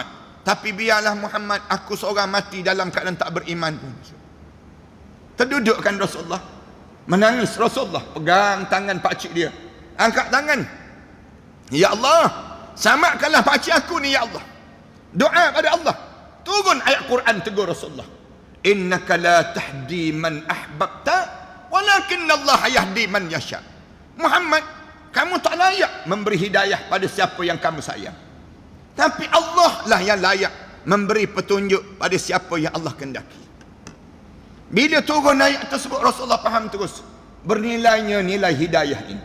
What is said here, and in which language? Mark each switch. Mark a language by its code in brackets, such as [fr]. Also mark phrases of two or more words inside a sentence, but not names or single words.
[ms] Tapi biarlah Muhammad, aku seorang mati dalam keadaan tak beriman pun. Terdudukkan Rasulullah, menangis Rasulullah, pegang tangan pakcik dia, angkat tangan, ya Allah, selamatkanlah pakcik aku ni ya Allah. Doa pada Allah, turun ayat Quran tegur Rasulullah, [ar] إنك لا تهدي من أحببت ولكن الله يهدي من يشاء. [ms] Muhammad, kamu tak layak memberi hidayah pada siapa yang kamu sayang, tapi Allah lah yang layak memberi petunjuk pada siapa yang Allah kehendaki. Bila turun ayat tersebut, Rasulullah faham terus bernilainya nilai hidayah ini.